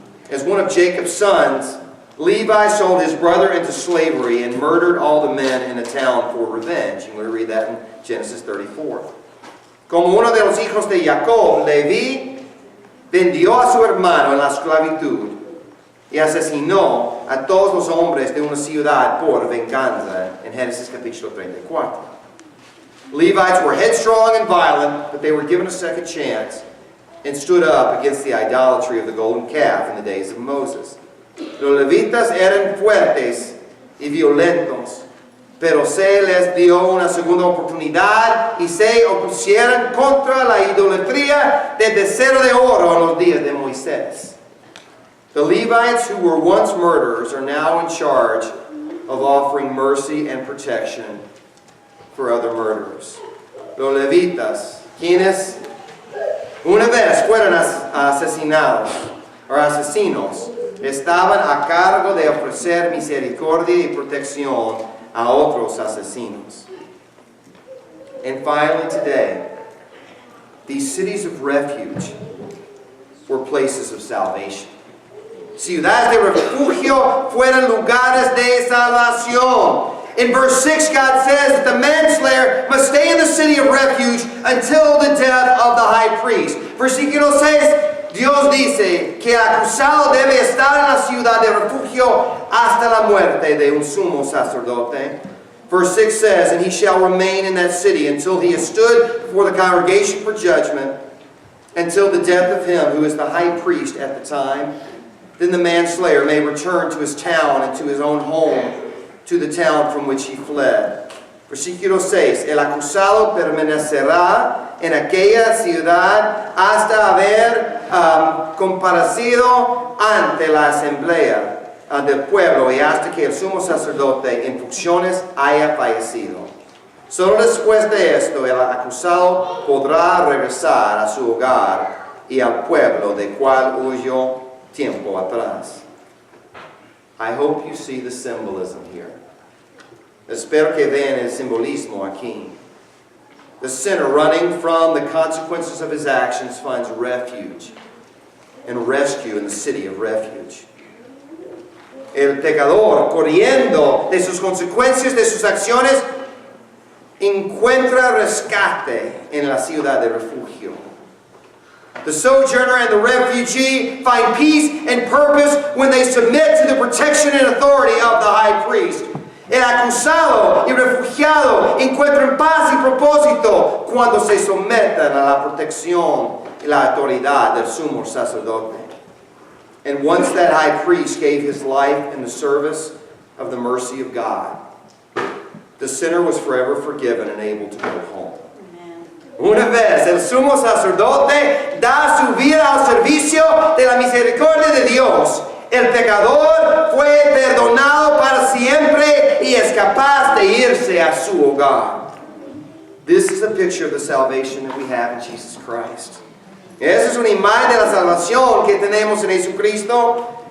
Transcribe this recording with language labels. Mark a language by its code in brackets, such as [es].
[en] As one of Jacob's sons, Levi sold his brother into slavery and murdered all the men in the town for revenge. And we read that in Genesis 34. [es] Como uno de los hijos de Jacob, Levi vendió a su hermano en la esclavitud y asesinó a todos los hombres de una ciudad por venganza en Génesis capítulo 34. [en] Levites were headstrong and violent, but they were given a second chance and stood up against the idolatry of the golden calf in the days of Moses. [es] Los levitas eran fuertes y violentos, pero se les dio una segunda oportunidad y se opusieron contra la idolatría del becerro de oro en los días de Moisés. [en] The Levites who were once murderers are now in charge of offering mercy and protection for other murderers. [es] Los levitas, quienes una vez fueron asesinados o asesinos, estaban a cargo de ofrecer misericordia y protección a otros asesinos. [en] And finally today, these cities of refuge were places of salvation. [es] Ciudades de refugio fueron lugares de salvación. [en] In verse 6, God says that the manslayer must stay in the city of refuge until the death of the high priest. [es] Versículo 6, Dios dice que el acusado debe estar en la ciudad de refugio hasta la muerte de un sumo sacerdote. [en] Verse 6 says, and he shall remain in that city until he has stood before the congregation for judgment, until the death of him who is the high priest at the time. Then the manslayer may return to his town and to his own home, to the town from which he fled. [es] Versículo 6. El acusado permanecerá en aquella ciudad hasta haber comparecido ante la asamblea del pueblo y hasta que el sumo sacerdote en funciones haya fallecido. Solo después de esto el acusado podrá regresar a su hogar y al pueblo de cual huyó tiempo atrás. [en] I hope you see the symbolism here. [es] Espero que vean el simbolismo aquí. [en] The sinner running from the consequences of his actions finds refuge and rescue in the city of refuge. [es] El pecador, corriendo de sus consecuencias de sus acciones, encuentra rescate en la ciudad de refugio. [en] The sojourner and the refugee find peace and purpose when they submit to the protection and authority of the high priest. [es] El acusado y refugiado encuentran paz y propósito cuando se someten a la protección y la autoridad del sumo sacerdote. [en] And once that high priest gave his life in the service of the mercy of God, the sinner was forever forgiven and able to go home. [es] Una vez el sumo sacerdote da su vida al servicio de la misericordia de Dios, el pecador fue perdonado para siempre y es capaz de irse a su hogar. [en] This is a picture of the salvation that we have in Jesus Christ. [es] Esa es una imagen de la salvación que tenemos en Jesucristo.